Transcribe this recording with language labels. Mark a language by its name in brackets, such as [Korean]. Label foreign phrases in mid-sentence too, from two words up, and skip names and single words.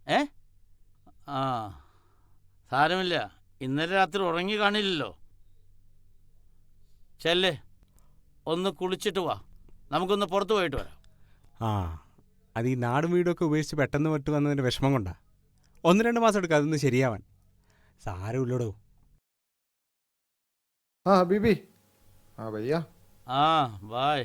[Malayalam] സാരമില്ല, ഇന്നലെ രാത്രി ഉറങ്ങി കാണില്ലല്ലോ. ചെല്ലേ, ഒന്ന് കുളിച്ചിട്ട് വാ, നമുക്കൊന്ന് പുറത്തു പോയിട്ട് വരാം. അത് ഈ നാടും വീടൊക്കെ ഉപേക്ഷിച്ച് പെട്ടെന്ന് വിട്ട് വന്നതിന്റെ വിഷമം കൊണ്ടാ. 1-2 മാസം എടുക്കാം അതൊന്ന് ശരിയാവാൻ. സാരമില്ലടോ. [Hindi] हाँ बीबी. हाँ भैया. [Malayalam] ബായ്.